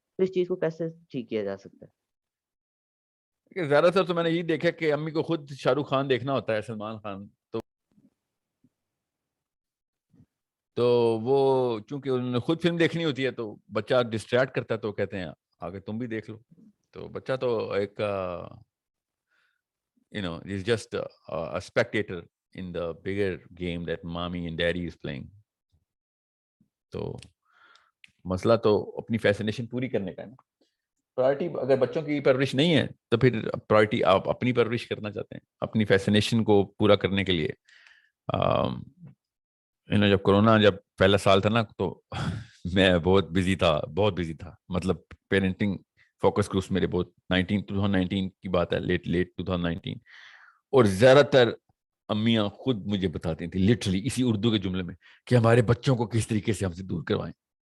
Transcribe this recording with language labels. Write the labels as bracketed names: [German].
[Urdu] تو اس چیز کو کیسے ٹھیک کیا جا سکتا ہے؟ زیادہ تر تو میں نے یہ دیکھا کہ امی کو خود شاہ رخ خان دیکھنا ہوتا ہے، سلمان خان، تو وہ چونکہ انہوں نے خود فلم دیکھنی ہوتی ہے تو بچہ ڈسٹریکٹ کرتا ہے، تو کہتے ہیں آگے تم بھی دیکھ لو. تو بچہ تو ایک [English] is just a spectator in the bigger game that mommy and daddy is playing. [Urdu] تو مسئلہ تو اپنی فیسنیشن پوری کرنے کا ہے نا. پرائرٹی اگر بچوں کی پرورش نہیں ہے تو پھر پرائرٹی آپ اپنی پرورش کرنا چاہتے ہیں اپنی فیسنیشن کو پورا کرنے کے لیے. جب کورونا جب پہلا سال تھا نا تو میں بہت بزی تھا مطلب پیرنٹنگ فوکس گروپس میرے بہت 2019 کی بات ہے, لیٹ 2019, اور زیادہ تر امیاں خود مجھے بتاتی تھیں لٹرلی اسی اردو کے جملے میں کہ ہمارے بچوں کو کس طریقے سے ہم سے دور کروائیں.